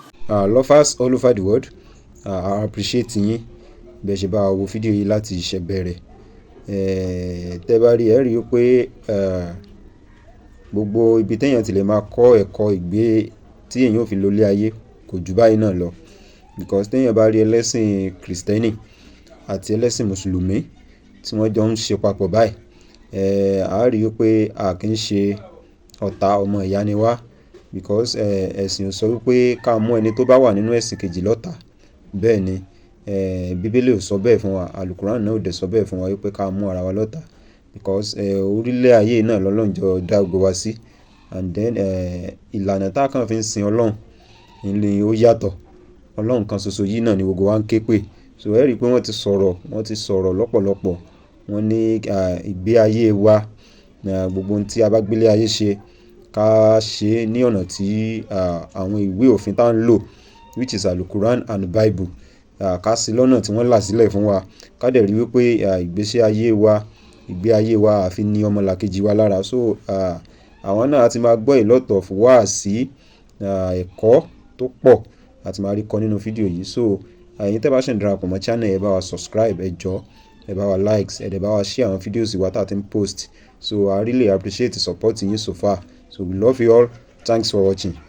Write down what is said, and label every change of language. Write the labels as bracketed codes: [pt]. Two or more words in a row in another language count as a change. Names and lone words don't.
[en] Ah, lovers all over the world, ah, I appreciate yín. [yo] Bẹ́ẹ̀ ṣe bá wa wo fídíò yìí láti ìṣẹ̀ bẹ̀rẹ̀. Eh, tẹ́ bá rí, ẹ rí i pé, ah, gbogbo ibi téèyàn ti lè máa kọ́ ẹ̀kọ́ ìgbé tí èèyàn ò fi lólé ayé kò jù báyìí náà lọ. Because téèyàn bá rí ẹlẹ́sìn Kristẹni àti ẹlẹ́sìn Mùsùlùmí tí wọ́n jọ ń ṣe papọ̀ báyìí, eh, a rí i pé a kì í ṣe ọ̀tá, ọmọ ìyá ni wá. Because, eh, ẹ̀sìn ò sọ wípé ká mú ẹni tó bá wà nínú ẹ̀sìn kejì lọ́tà. Bẹ́ẹ̀ ni, eh, Bíbélì ò sọ bẹ́ẹ̀ fún wa, Al-Quran náà ò dẹ̀ sọ bẹ́ẹ̀ fún wa wípé ká mú ara wa lọ́tà. Because, eh, orílẹ̀ ayé náà lọ́lọ́run jọ dá gbogbo wa sí. [en] And then, [yo] eh, ìlànà tá a kàn fi ń sin Ọlọ́run ni ó yàtọ̀. Ọlọ́run kan ṣoṣo yìí náà ni gbogbo wa ń ké pè. So, ẹ rí i pé wọ́n ti sọ̀rọ̀, wọ́n ti sọ̀rọ̀ lọ́pọ̀lọpọ̀. Wọ́n ní, ah, ìgbé ayé wa, Ah, gbogbo ohun tí a bá gbélé ayé ṣe, ká ṣe é ní ọ̀nà tí, ah, àwọn ìwé òfin tá ń lò, [en] which is Al-Quran and Bible. [yo] Ah, ká ṣe lọ́nà tí wọ́n là sílẹ̀ fún wa. Ká dẹ̀ rí wípé, ah, ìgbésí ayé wa, ìgbé ayé wa, a fi ní ọmọlàkejì wa lára. So, ah, àwọn náà a ti máa gbọ́ [en] a lot of [yo] wáàsí, ah, ẹ̀kọ́ tó pọ̀ a ti máa rí kọ́ nínú fídíò yìí. So, ah, ẹ̀yin tẹ́ bá ṣe ń darapọ̀ mọ́ channel, ẹ bá wa subscribe, ẹ jọ̀ọ́, ẹ bá wa likes, ẹ dẹ̀ bá wa share àwọn fídíòs wa tá a ti ń post. [en] So, I really appreciate the support yín so far. So, we love you all. Thanks for watching.